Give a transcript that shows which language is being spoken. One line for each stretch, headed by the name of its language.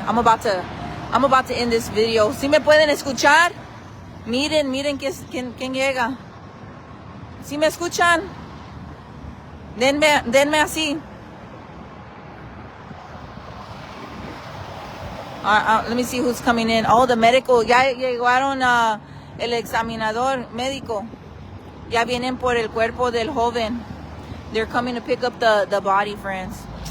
English: I'm about to end this video.
Spanish: ¿Sí me pueden escuchar? Miren quién llega. ¿Sí me escuchan? Denme así.
English: Let me see who's coming in. Oh, the medical.
Spanish: Ya llegaron el examinador médico. Ya vienen por el cuerpo del joven.
English: They're coming to pick up the body, friends.